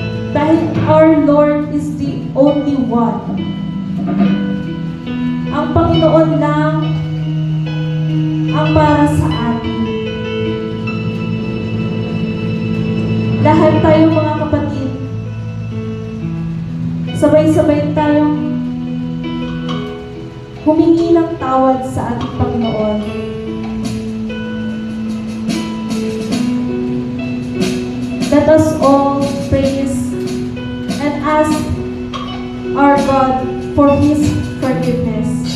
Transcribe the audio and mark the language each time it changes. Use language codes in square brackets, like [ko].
[tl] Dahil [en] our Lord is the only one. [tl] Ang Panginoon lang ang para sa atin. Lahat tayo mga kapatid, sabay-sabay tayong humingi ng tawad sa ating Panginoon. [en] Let us all praise and ask our God for His forgiveness.